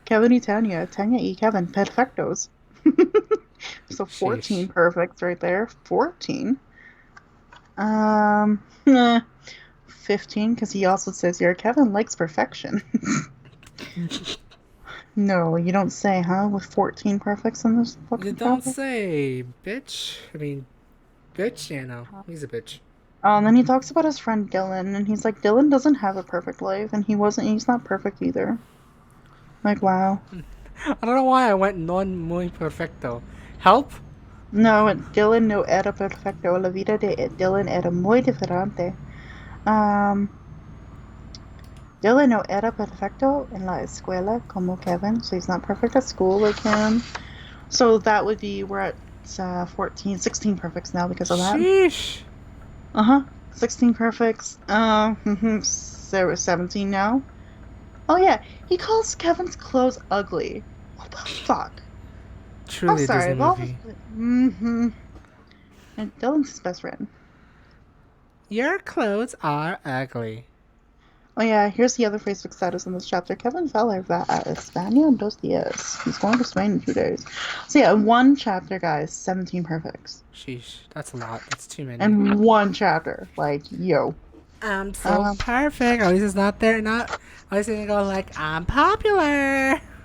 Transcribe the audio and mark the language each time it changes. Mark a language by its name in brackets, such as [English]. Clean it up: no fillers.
[Spanish] Kevin y Tanya y Kevin, perfectos. [English] So 14 Sheesh. perfects right there. 14. 15, because he also says here, Kevin likes perfection. No, you don't say, huh? With 14 perfects in this book. You don't say, bitch. I mean, bitch, you know. He's a bitch. And then he talks about his friend Dylan, and he's like, Dylan doesn't have a perfect life, and he's not perfect either. Like, wow. I don't know why I went [Spanish] non muy perfecto. [English] Help? [Spanish] No, Dylan no era perfecto. La vida de Dylan era muy diferente. Dylan no era perfecto en la escuela como Kevin, [English] so he's not perfect at school like him. So that would be, we're at 16 perfects now because of that. Sheesh. 16 perfects. So we're 17 now. Oh yeah, he calls Kevin's clothes ugly. What the fuck? Truly a Disney movie. And Dylan's his best friend. Your clothes are ugly. Oh yeah, here's the other Facebook status in this chapter. [Spanish] Kevin Feller va a España en 2 días. [English] He's going to Spain in 2 days. So yeah, one chapter, guys, 17 perfects. Sheesh, that's a lot. That's too many. And one chapter, like, yo. I'm so perfect. At least it's not there. At least it's go like, I'm popular.